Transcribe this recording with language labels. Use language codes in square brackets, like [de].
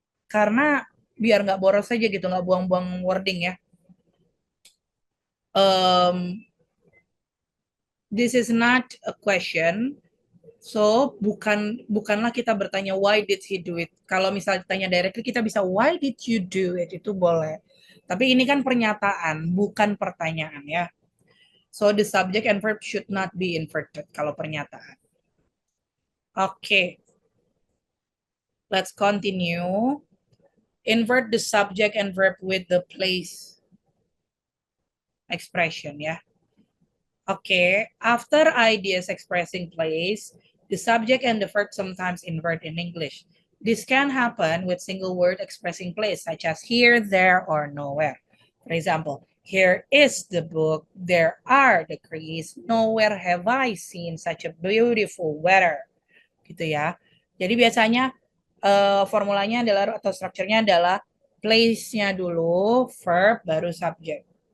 [id] Karena biar nggak boros saja gitu, nggak buang-buang wording ya. [en] This is not a question, so [id] bukanlah kita bertanya [en] why did he do it. [id] Kalau misalnya ditanya directly kita bisa [en] why did you do it, [id] itu boleh. Tapi ini kan pernyataan, bukan pertanyaan ya. [en] So the subject and verb should not be inverted [id] kalau pernyataan. [en] Okay. Let's continue. Invert the subject and verb with the place expression ya. Okay, after ideas expressing place, the subject and the verb sometimes invert in English. This can happen with single word expressing place, such as here, there, or nowhere. For example, here is the book, there are the trees, nowhere have I seen such a beautiful weather. [id] Gitu ya. Jadi biasanya formulanya adalah atau strukturnya adalah place-nya dulu, verb, baru subject.